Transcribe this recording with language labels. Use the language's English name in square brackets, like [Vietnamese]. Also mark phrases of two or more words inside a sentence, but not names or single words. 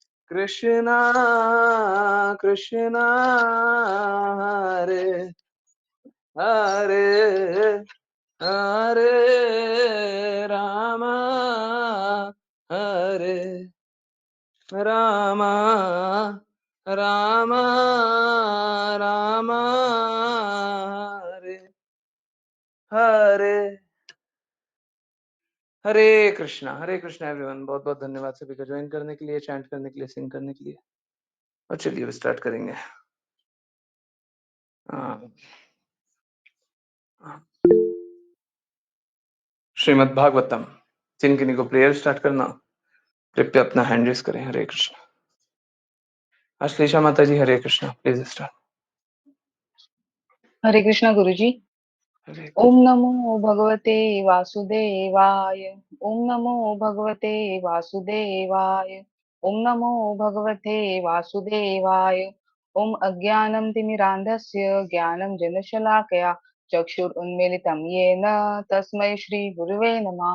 [Sanskrit] Krishna Krishna, Hare Hare, Hare Rama, Hare Rama, Rama Rama, Hare Hare, हरे कृष्णा एवरीवन। [Hindi] बहुत बहुत धन्यवाद सभी का ज्वाइन करने के लिए, चैंट करने के लिए, सिंग करने के लिए। और चलिए अब स्टार्ट करेंगे। श्रीमद् भागवतम। जिन किन्हीं को [English] prayer start [Hindi] करना, कृपया अपना [English] hand raise [Hindi] करें। हरे कृष्णा। अश्लेषा माता जी, हरे कृष्णा, [English] please start. [Hindi] हरे कृष्णा गुरुजी। हरे [Sanskrit] ओम नमो भगवते वासुदेवाय। ओम नमो भगवते वासुदेवाय। ओम नमो भगवते वासुदेवाय। ओम अज्ञानं तिमिरान्धस्य ज्ञानं जनशलाकया चक्षुरुन्मीलितं येन तस्मै श्रीगुरुवे नमः।